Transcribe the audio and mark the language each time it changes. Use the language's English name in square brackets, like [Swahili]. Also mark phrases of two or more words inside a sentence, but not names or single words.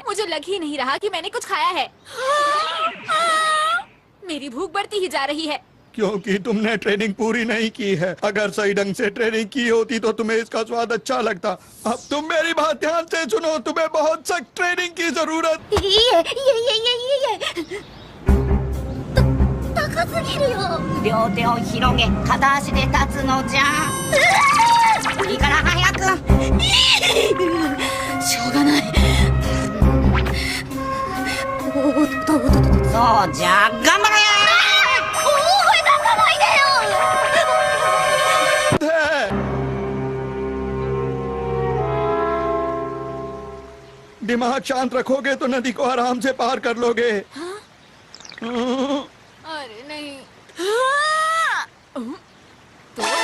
[Hindi] मुझे लग ही नहीं रहा कि मैंने कुछ खाया है। मेरी भूख बढ़ती ही जा रही है। क्योंकि तुमने ट्रेनिंग पूरी नहीं की है। अगर सही ढंग से ट्रेनिंग की होती तो तुम्हें इसका स्वाद अच्छा लगता। अब तुम मेरी बात ध्यान से सुनो, तुम्हें बहुत सख्त ट्रेनिंग की जरूरत। [Japanese] ये 高すぎるよ。両手を広げ片足で立つのじゃ。いいから早く。しょうがない。そうじゃ、頑張れ。 [Hindi] दिमाग शांत रखोगे तो नदी को आराम से पार कर लोगे। अरे नहीं। तो